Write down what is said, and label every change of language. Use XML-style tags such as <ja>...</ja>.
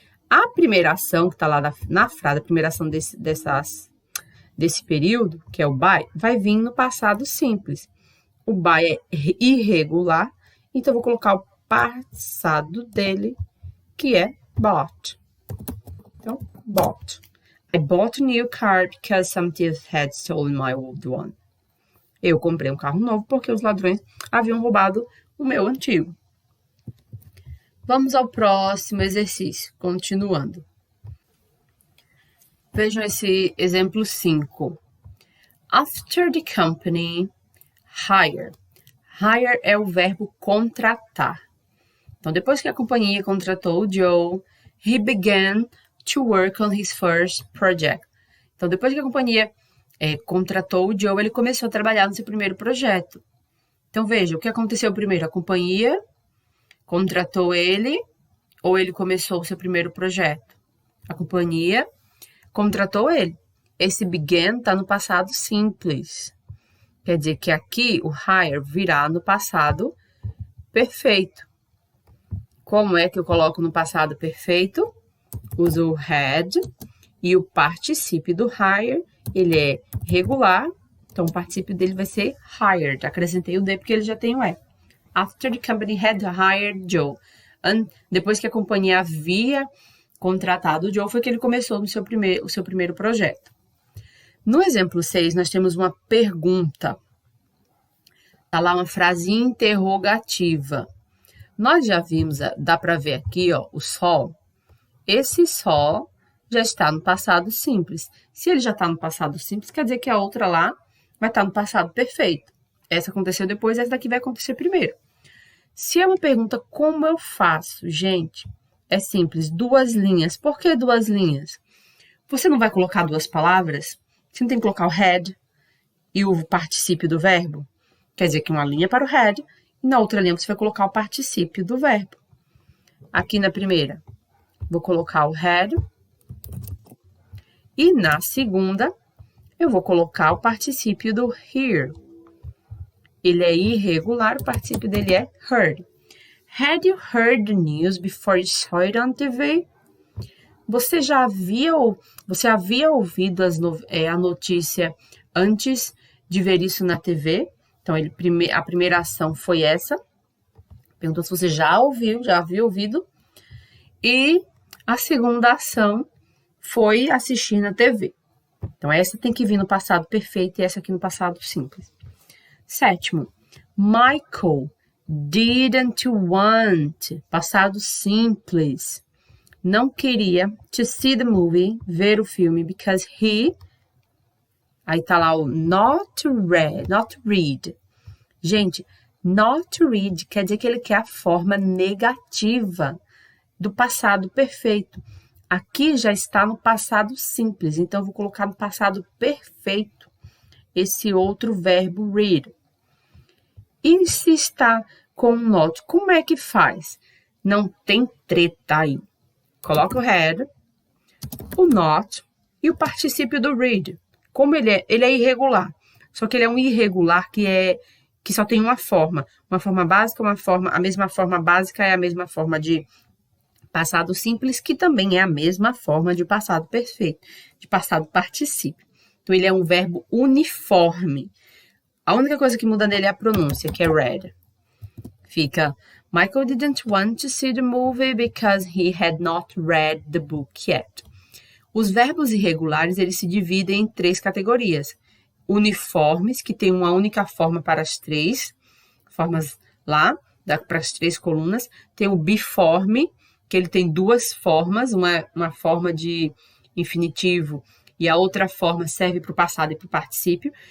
<pt>A primeira ação que está lá na frase, a primeira ação desse período, que é o buy, vai vir no passado simples. O buy é irregular, então eu vou colocar o passado dele, que é bought. Então, bought.</pt> <en>I bought a new car because some thieves had stolen my old one.</en> <pt>Eu comprei um carro novo porque os ladrões haviam roubado o meu antigo. Vamos ao próximo exercício, continuando. Vejam esse exemplo 5.</pt> <en>After the company hire.</en> <pt>Hire é o verbo contratar. Então, depois que a companhia contratou o Joe,</pt> <en>he began to work on his first project.</en> <pt>Então, depois que a companhia contratou o Joe, ele começou a trabalhar no seu primeiro projeto. Então, veja, o que aconteceu primeiro? A companhia contratou ele ou ele começou o seu primeiro projeto? A companhia contratou ele. Esse began está no passado simples. Quer dizer que aqui o hire virá no passado perfeito. Como é que eu coloco no passado perfeito? Uso o had e o particípio do hire, ele é regular, então o particípio dele vai ser hired. Acrescentei o D porque ele já tem o E.</pt> <en>After the company had hired Joe.</en> <pt>Depois que a companhia havia contratado o Joe, foi que ele começou o seu primeiro projeto. No exemplo 6, nós temos uma pergunta. Está lá uma frase interrogativa. Nós já vimos, dá para ver aqui, ó, o sol. Esse sol já está no passado simples. Se ele já está no passado simples, quer dizer que a outra lá vai estar no passado perfeito. Essa aconteceu depois, essa daqui vai acontecer primeiro. Se é uma pergunta, como eu faço? Gente, é simples, 2 linhas. Por que 2 linhas? Você não vai colocar 2 palavras? Você não tem que colocar o had e o particípio do verbo? Quer dizer que uma linha para o had e na outra linha você vai colocar o particípio do verbo. Aqui na primeira, vou colocar o had e na segunda, eu vou colocar o particípio do hear. Ele é irregular, o particípio dele é heard.</pt> <en>Had you heard the news before you saw it on TV?</en> <pt>Você havia ouvido a notícia antes de ver isso na TV? Então, a primeira ação foi essa. Perguntou se você já havia ouvido. E a segunda ação foi assistir na TV. Então, essa tem que vir no passado perfeito e essa aqui no passado simples. 7º, Michael</pt> <en>didn't want,</en> <pt>passado simples. Não queria</pt> <en>to see the movie,</en> <pt>ver o filme, because aí tá lá o not read. Gente, not read quer dizer que ele quer a forma negativa do passado perfeito. Aqui já está no passado simples, então eu vou colocar no passado perfeito esse outro verbo read. E se está com not, como é que faz? Não tem treta aí. Coloca o had, o not e o particípio do read. Como ele é irregular. Só que ele é um irregular que só tem uma forma básica, a mesma forma básica é a mesma forma de passado simples, que também é a mesma forma de passado perfeito, de passado particípio. Então, ele é um verbo uniforme. A única coisa que muda nele é a pronúncia, que é read. Fica,</pt> <en>Michael didn't want to see the movie because he had not read the book yet.</en> <pt>Os verbos irregulares, eles se dividem em 3 categorias. Uniformes, que tem uma única forma para as 3 formas lá, para as 3 colunas. Tem o biforme, que ele tem 2 formas, uma forma de infinitivo e a outra forma serve para o passado e para o particípio.</pt>